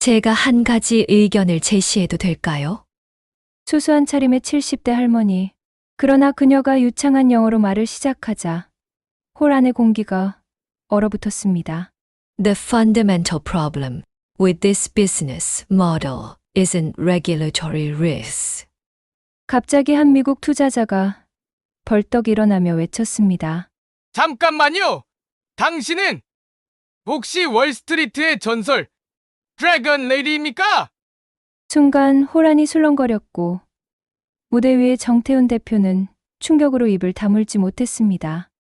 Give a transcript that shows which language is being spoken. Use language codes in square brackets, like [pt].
[ko] 제가 한 가지 의견을 제시해도 될까요? 수수한 차림의 70대 할머니. 그러나 그녀가 유창한 영어로 말을 시작하자 홀 안의 공기가 얼어붙었습니다. [en] The fundamental problem with this business model isn't regulatory risk. [ko] 갑자기 한 미국 투자자가 벌떡 일어나며 외쳤습니다. 잠깐만요! 당신은 혹시 월스트리트의 전설 드래건 레이디입니까? 순간 호란이 술렁거렸고 무대 위의 정태훈 대표는 충격으로 입을 다물지 못했습니다.